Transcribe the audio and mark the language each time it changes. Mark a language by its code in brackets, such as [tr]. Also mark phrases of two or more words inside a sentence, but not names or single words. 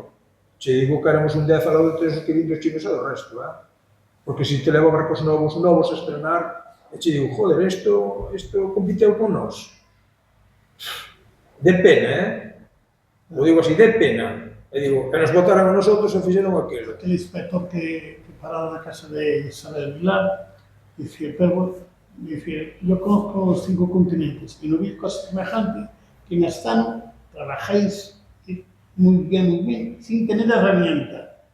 [gl] Che digo que éramos un 10 ao lado de 3 queridos chinos e do resto, Porque se te leva barcos novos a estrenar, e che digo, joder, isto compiteu con nós. De pena, O digo así, de pena. E digo, que nos botaran a nosotros e fixeron aquilo. Aquel inspector que paraba na casa de Isabel Vilar, dicía, [es] yo conozco los 5 continentes y no vi cosa semejante que en Astano trabajáis muy bien, sin tener herramienta.